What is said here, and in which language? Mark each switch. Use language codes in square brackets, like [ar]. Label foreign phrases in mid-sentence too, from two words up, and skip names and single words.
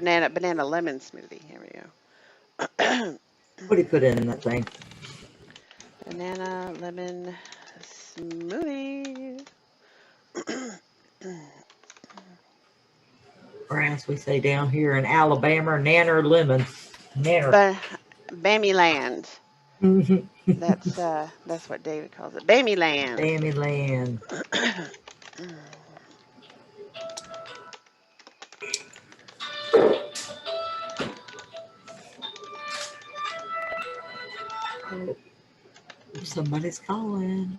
[en] banana lemon smoothie. Here we go. what do you put in that thing? Banana lemon smoothie. Or as we say down here in Alabama, nanner lemon. Nanner. Ba Bammy Land. That's what David calls it. Bammy Land. Bammy land. Oh, somebody's calling.